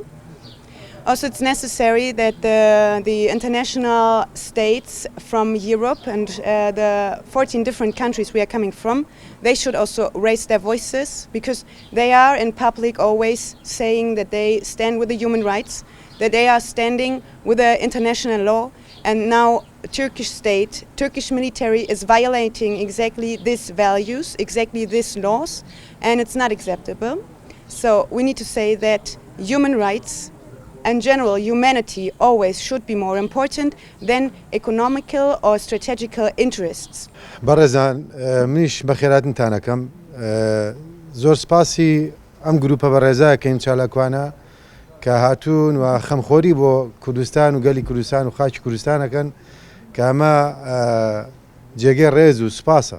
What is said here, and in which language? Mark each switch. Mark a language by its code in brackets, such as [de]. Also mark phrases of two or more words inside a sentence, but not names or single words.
[en] Also, it's necessary that the international states from Europe and the 14 different countries we are coming from, they should also raise their voices, because they are in public always saying that they stand with the human rights, that they are standing with the international law, and now Turkish state, Turkish military is violating exactly these values, exactly these laws, and it's not acceptable. So we need to say that human rights and general humanity always should be more important than economical or strategical interests. [ckb] بەڕێزان منیش بەخێراتتان ئەکەم زۆر سپاسی ئەم گروپە بەڕێزایەکەین چالاکوانە کە هاتوون و خەمخۆری بۆ کوردستان و گەلی کوردستان و خاکی کوردستانەکەن کە ئەمە جێگەی ڕێز و سپاسە.